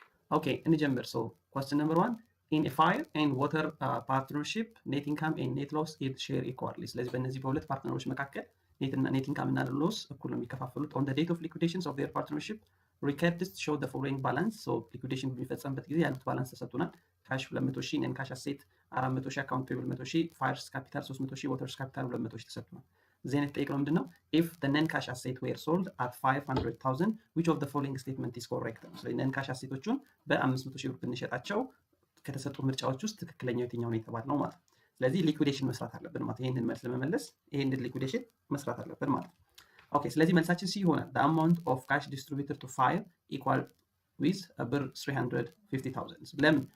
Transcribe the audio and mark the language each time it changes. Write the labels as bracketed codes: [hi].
[am] ኦኬ እንጀምር። [en] question number 1 in a fire and water partnership net income and net loss is share equally። [am] ስለዚህ በእነዚህ በሁለት ፓርትነሮች መካከል net income እና loss እኩል ነው የሚከፋፈሉት። [en] on the date of liquidations of their partnership records show the following balance። [am] liquidation በሚፈጸምበት ጊዜ ያሉት ባላንስ ተሰጥቶናል። [en] ካሽ 200,000 and cash asset 400,000 account payable 100,000 fires capital 300,000 waters capital 200,000 [am] ተሰጥቶናል። ዜን የተጠየቀው ምንድነው? [en] if the non cash asset were sold at 500,000 which of the following statement is correct? [am] ስለዚህ non cash assetዎቹን በ500,000 ብር ብንሸጣቸው ከተሰጡ ምርጫዎች ውስጥ ትክክለኛው የትኛው ነው የተባለው ማለት ነው። ስለዚህ ሊኩዊዴሽን መስራት አለብን ማለት ይሄንን መልስ ለመመለስ ይሄንን ሊኩዊዴሽን መስራት አለብን ማለት ነው። ኦኬ ስለዚህ መልሳችን ሲ ይሆናል። [en] the amount of cash distributed to fire equal with [am] ብር 350,000። ለምን?